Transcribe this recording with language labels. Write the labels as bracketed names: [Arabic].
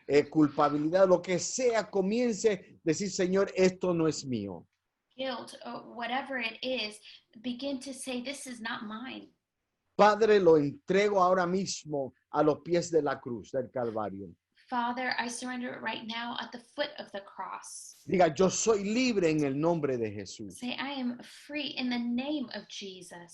[Spanish] Culpabilidad, lo que sea, comience a decir, Señor, esto no es mío. [English] Guilt, or whatever it is, begin to say, this is not mine. [Spanish] Padre, lo entrego ahora mismo a los pies de la cruz del Calvario. [English] Father, I surrender it right now at the foot of the cross. [Spanish] Diga, yo soy libre en el nombre de Jesús. [English] Say, I am free in the name of Jesus.